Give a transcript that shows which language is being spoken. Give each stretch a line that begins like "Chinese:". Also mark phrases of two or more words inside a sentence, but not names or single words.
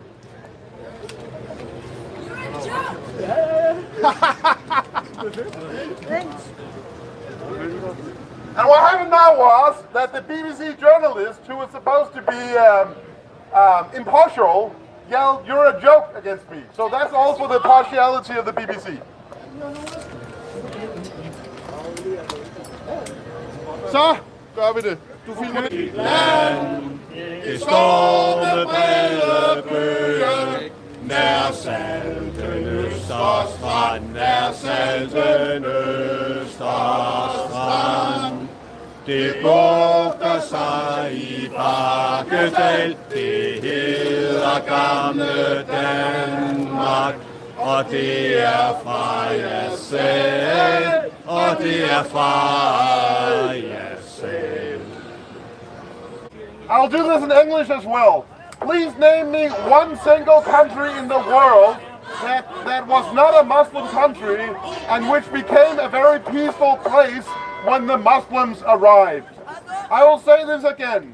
English: And what happened now was that the BBC journalist, who was supposed to be impartial, yelled, "You're a joke," against me. So that's also the partiality of the BBC.
Danish: Så gør vi det. Du filmer det. Land, det står med brede bøger, nær salten Østerstrand, nær salten Østerstrand. Det bugter sig i Bakkedal, det hedder gamle Danmark. Og det er fra jer selv, og det er fra jer selv.
English: I'll do this in English as well. Please name me one single country in the world that was not a Muslim country and which became a very peaceful place when the Muslims arrived. I will say this again.